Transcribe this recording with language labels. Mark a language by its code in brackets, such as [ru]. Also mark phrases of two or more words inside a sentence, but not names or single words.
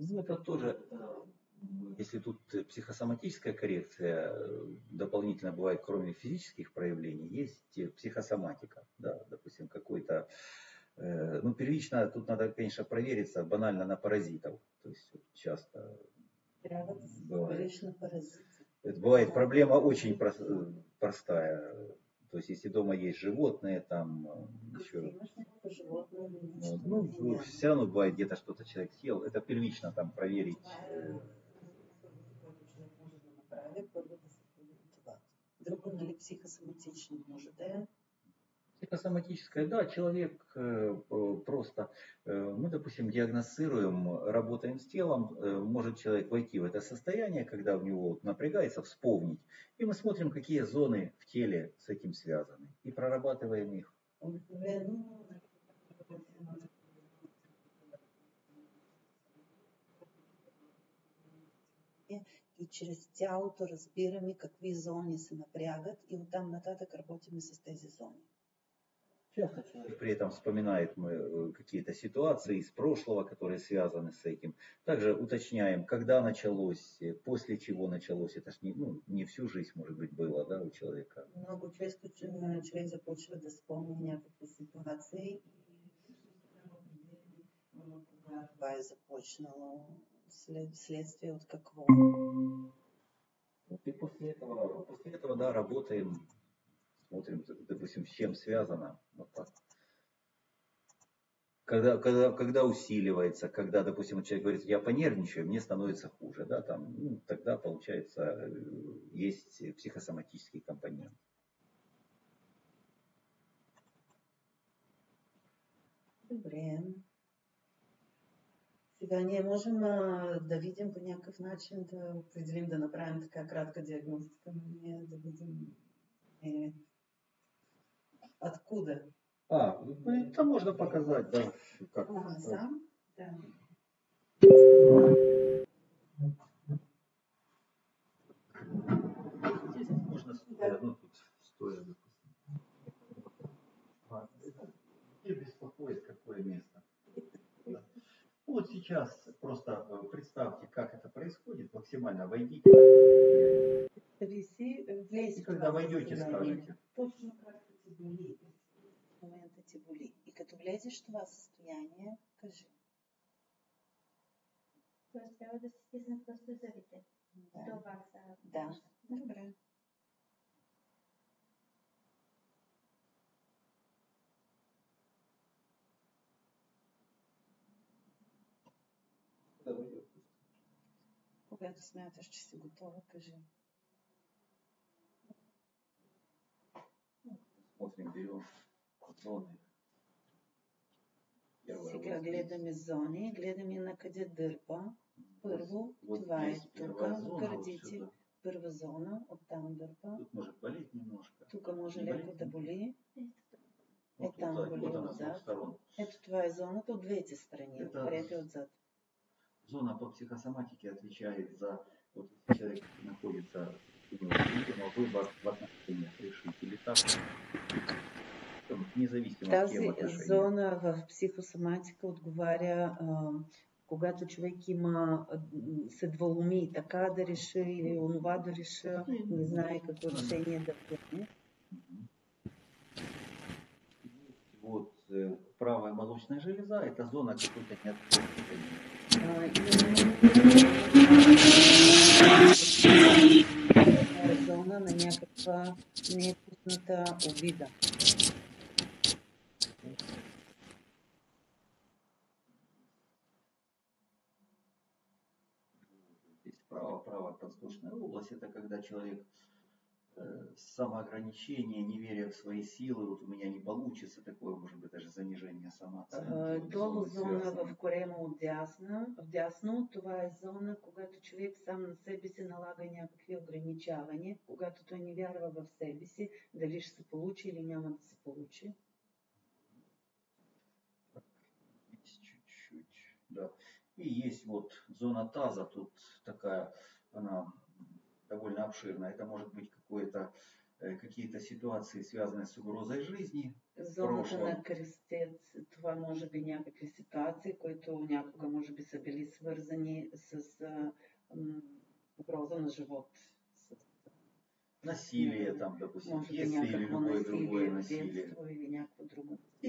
[ru] Ну, это тоже, если тут психосоматическая коррекция, дополнительно бывает, кроме физических проявлений, есть психосоматика, да, допустим, какой-то, ну, первично, тут надо, конечно, провериться банально на паразитов, то есть часто бывает. Это бывает проблема очень простая, то есть если дома есть животные, там еще, ну, все равно бывает где-то что-то человек съел, это первично там проверить. [bg] Друго, нали, психосоматично може да е? [ru] Психосоматическое, да, человек просто, мы, допустим, диагностируем, работаем с телом, может человек войти в это состояние, когда у него напрягается, вспомнить, и мы смотрим, какие зоны в теле с этим связаны, и прорабатываем их. [bg] И чрез тялото разбираме какви зони се напрягат и оттам нататък работим с тези зони. [ru] Часто человек при этом вспоминает какие-то ситуации из прошлого, которые связаны с этим. Также уточняем, когда началось, после чего началось. Это ж не всю жизнь, может быть, было, да, у человека. [bg] Много често човек започва да спомня някакви ситуации и кога това е започнало, следствие от какво. [ru] И после этого, да, работаем, смотрим, допустим, с чем связано. Вот так. Когда усиливается, когда, допустим, человек говорит, я понервничаю, мне становится хуже, да, там, ну, тогда, получается, есть психосоматический компонент. [bg] Добре. Сега ние можем да видим по някакъв начин, да определим, да направим така кратка диагностика, но ние да видим откуда. [ru] Это можно показать, да. Как? Сам? Да. Здесь можно стоя, ну тут стоя, допустим. И беспокоит какое место. Да. Вот сейчас просто представьте, как это происходит, максимально войдите. И когда войдете, скажете. [bg] Точно как-то ти боли. В момента ти боли. И като влезеш в това състояние, кажи. Тоест трябва да си стисна просто зъбите. Да, добре. Когато смяташ, че си готова, кажи. [ru] Смотрим, берем зоны. [bg] Сега гледаме зони, гледаме на къде дърпа. Първо, [ru] Вот [bg] това е [ru] есть [bg] тук, [ru] первая зона, [bg] в [ru] вот [bg] гърдите. [ru] сюда. [bg] Първа зона, оттам дърпа. [ru] Тут может болеть немножко. [bg] Тук може [ru] Не [bg] леко [ru] болит? [bg] да боли. [ru] Вот, [bg] Там [ru] вот, [bg] боли [ru] вот она с [bg] отзад. [ru] двух сторон. [bg] Ето това е зоната от двете страни, [ru] Это [bg] отпред и отзад. [ru] зона по психосоматике отвечает за, вот если человек находится, у него видимо выбор в отношениях решить или так, независимо от кем [bg] Тази [ru] отношения. [bg] зона в психосоматика отговаря, когато човек има се дволоми така да реша или онова да реша, не знае какво решение да вземе. [ru] Вот правая молочная железа – это зона какой-то неотложности. [bg] Зона на някаква непусната обида. [ru] Здесь правая подвздошная область – это когда человек самоограничение, неверие в свои силы, вот у меня не получится, такое может быть даже занижение самооценки. [bg] Долу зона в корема вдясно, това е зона, когато човек сам на себе си налага някакви ограничавания, когато той не вярва в себе си, дали ще се получи или няма да се получи. [ru] Чуть-чуть, да. И есть вот зона таза, тут такая, она довольно обширная. Это может быть какие-то ситуации, связанные с угрозой жизни. [bg] Зоната на кръстец, това може би някакви ситуации, които някога може би са били свързани с угроза на живот. [ru] Насилие там, допустим, [bg] може би [ru] детство или любое другое насилие. [bg] Или някакво друго насилие.